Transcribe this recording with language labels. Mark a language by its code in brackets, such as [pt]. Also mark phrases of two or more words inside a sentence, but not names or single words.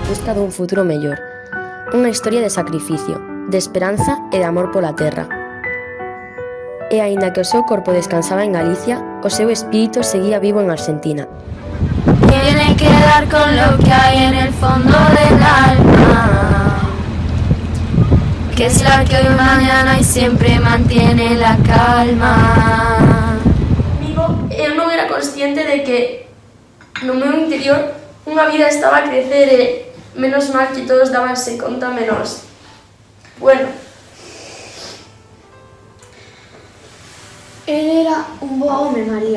[gl] busca dun futuro mellor. Unha historia de sacrificio, de esperanza e de amor pola terra. E aínda que o seu corpo descansaba en Galicia, o seu espírito seguía vivo en Argentina. [es] Tiene que dar con lo que hay en el fondo del alma, que es la que hoy, mañana y siempre mantiene la calma. [gl] Eu non era consciente de que no meu interior unha vida estaba a crecer e menos mal que todos dabanse conta menos. Bueno. El era un bo home, María.